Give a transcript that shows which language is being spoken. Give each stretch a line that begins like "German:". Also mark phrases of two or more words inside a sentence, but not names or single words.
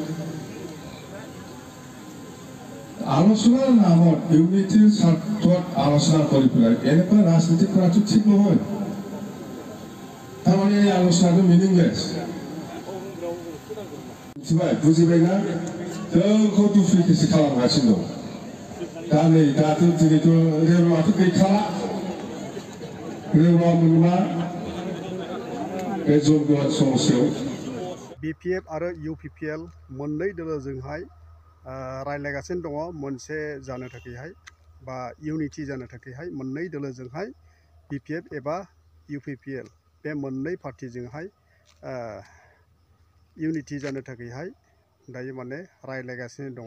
Assamese: আলোচনাৰ নামত ইউনিটিৰ স্বাৰ্থত আলোচনা কৰি পেলাই এনেকুৱা ৰাজনীতি কৰাটো ঠিক নহয়। তাৰমানে এই আলোচনাটো মিনিংলেছ।
Bodo: বুজিबायना? जोंखौ दुप्लिकेट खालामगासिनो दं। दा नै दाथ' दिनैथ' रेलआथ' गैखाला। रेलआ मोनबा बे जरगोरा समस्यायाव बिपिएफ आरो इउपिपिएल मोननै दोलोजोंहाय रायज्लायगासिनो दङ मोनसे जानो थाखायहाय बा इउनिटि जानो थाखायहाय मोननै दोलोजोंहाय बिपिएफ एबा इउपिपिएल बे मोननै पार्टिजोंहाय इउनिटि जानो थाखायहाय दायो माने रायज्लायगासिनो दङ।